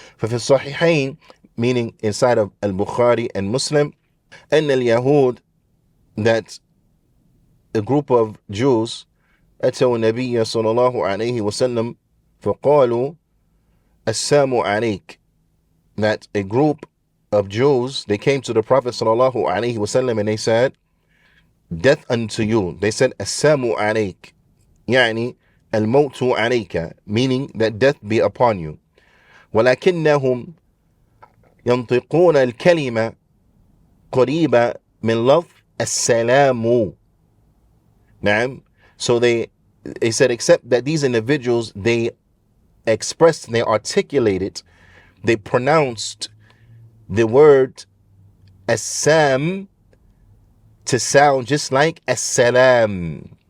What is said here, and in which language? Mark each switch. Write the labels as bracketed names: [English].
[Arabic] ففي الصحيحين, [English] meaning inside of Al-Bukhari and Muslim, [Arabic] أن اليهود, [English] that a group of Jews [Arabic] أتوا النبي صلى الله عليه وسلم فقالوا السلام عليك, [English] that a group of Jews, they came to the Prophet [Arabic] صلى الله عليه وسلم [English] and they said, death unto you. They said [Arabic] السلام عليك, يعني الموت عليك, [English] meaning that death be upon you. [Arabic] ولكنهم ينطقون الكلمة قريبة من لفظ السلام. نعم. [English] So they said, except that these individuals, they expressed, they articulated, they pronounced the word as-sam to sound just like as-salam.